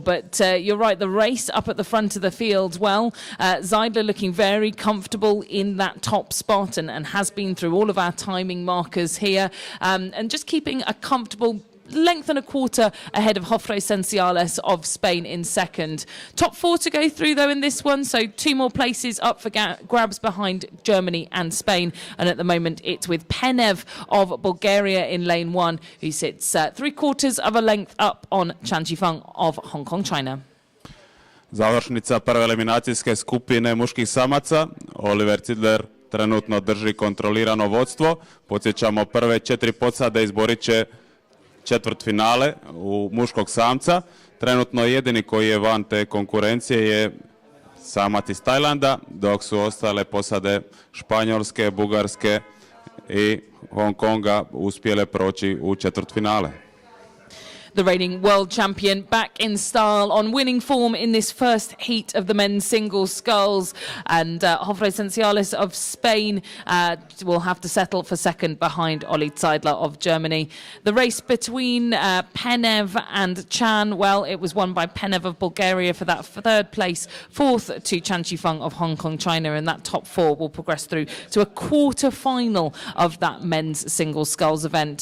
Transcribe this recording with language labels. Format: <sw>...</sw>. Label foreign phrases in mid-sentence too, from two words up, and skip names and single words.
<en>But you're right, the race up at the front of the field, well, Zeidler looking very comfortable in that top spot and has been through all of our timing markers here, and just keeping a comfortable length and a quarter ahead of Jofre Esenciales of Spain in second. Top 4 to go through, though, in this one, so 2 more places up for grabs behind Germany and Spain. And at the moment, it's with Penev of Bulgaria in lane 1, who sits 3/4 of a length up on Chan Chi-feng of Hong Kong, China.</en> <hr>Završnica prve eliminacijske skupine muških samaca. Oliver Zeidler trenutno drži kontrolirano vodstvo. Podsjećamo, prve 4 posade izborit će četvrtfinale u muškog samca. Trenutno jedini koji je van te konkurencije je samac iz Tajlanda, dok su ostale posade Španjolske, Bugarske i Hong Konga uspjele proći u četvrtfinale.</hr> <en>The reigning world champion back in style on winning form in this first heat of the men's singles sculls, and Jofre Senciales of Spain will have to settle for second behind Oli Zeidler of Germany. The race between Penev and Chan, well, it was won by Penev of Bulgaria for that third place, fourth to Chan Qifeng of Hong Kong, China, and that top four will progress through to a quarter-final of that men's singles sculls event.</en>